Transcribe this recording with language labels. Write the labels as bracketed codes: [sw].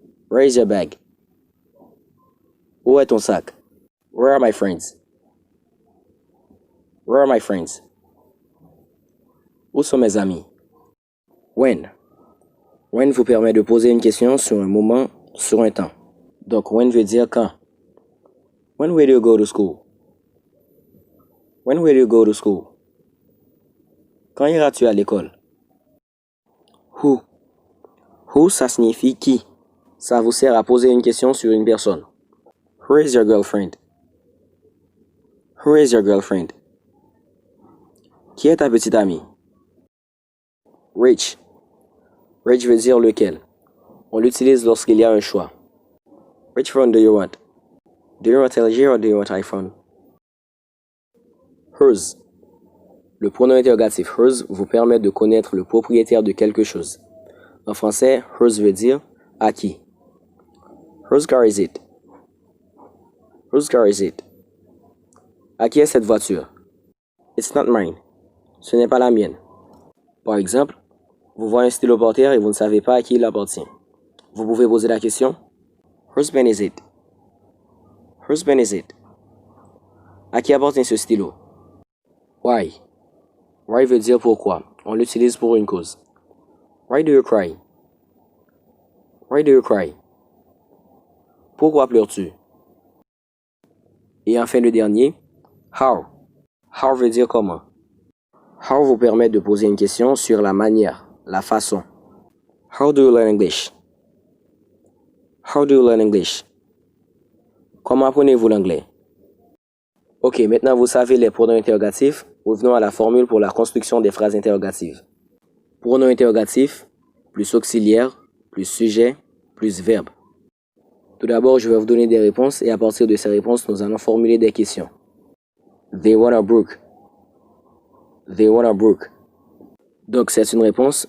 [en] Where is your bag? [fr] Où est ton sac? [en] Where are my friends? Where are my friends? [fr] Où sont mes amis? [en] When? [fr] When vous permet de poser une question sur un moment, sur un temps. Donc, when veut dire quand. [en] When will you go to school? When will you go to school? [fr] Quand iras-tu à l'école? [en] Who? Who, [fr] ça signifie qui. Ça vous sert à poser une question sur une personne. [en] Who is your girlfriend? Who is your girlfriend? [fr] Qui est ta petite amie? [en] Which? Which [fr] veut dire lequel. On l'utilise lorsqu'il y a un choix. [en] Which phone do you want? Do you want LG or do you want iPhone? Whose. [fr] Le pronom interrogatif whose vous permet de connaître le propriétaire de quelque chose. En français, whose veut dire à qui. [en] Whose car is it? Whose car is it? [fr] À qui est cette voiture? [en] It's not mine. [fr] Ce n'est pas la mienne. Par exemple, vous voyez un stylo par terre et vous ne savez pas à qui il appartient. Vous pouvez poser la question: [en] Whose pen is it? Whose pen is it? [fr] À qui appartient ce stylo? [en] Why? Why [fr] veut dire pourquoi. On l'utilise pour une cause. [en] Why do you cry? Why do you cry? [fr] Pourquoi pleures-tu? Et enfin le dernier, how. How veut dire comment. How vous permet de poser une question sur la manière, la façon. [en] How do you learn English? How do you learn English? [fr] Comment apprenez-vous l'anglais? Ok, maintenant vous savez les pronoms interrogatifs, revenons à la formule pour la construction des phrases interrogatives. Pronom interrogatif, plus auxiliaire, plus sujet, plus verbe. Tout d'abord, je vais vous donner des réponses et à partir de ces réponses, nous allons formuler des questions. [en] They want a brook. [fr] They want a brook. Donc, c'est une réponse.